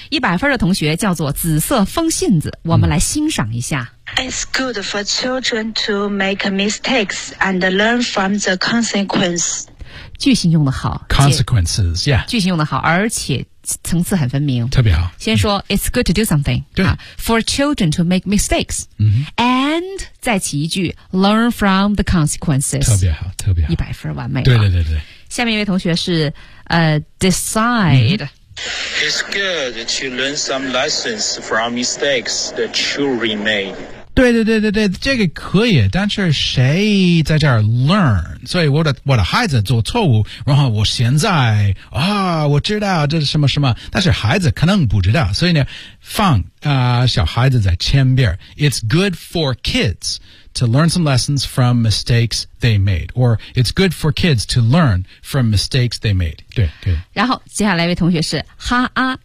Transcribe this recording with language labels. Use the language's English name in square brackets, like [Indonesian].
[Chinese] 100分的同学叫做紫色风信子，我们来欣赏一下。 [English] It's good for children to make mistakes and learn from the consequence. [Chinese] 句型用得好。 [English] Consequences, yeah. [Chinese] 句型用得好，而且层次很分明。特别好。先说、 [English] it's good to do something. [Chinese] 对。 [English] For children to make mistakes. And [Chinese] 再起一句 [English] learn from the consequences. [Chinese] 特别好。 100分完美。对。下面一位同学是decide. [English] It's good to learn some lessons from mistakes that children made. [Chinese] 对，这个可以，但是谁在这儿 learn? 所以我的孩子做错误，然后我现在我知道这是什么什么，但是孩子可能不知道，所以呢，放小孩子在前边。 [English] It's good for kids to learn some lessons from mistakes they made. Or it's good for kids to learn from mistakes they made. [Chinese] 对。然后接下来一位同学是哈啊。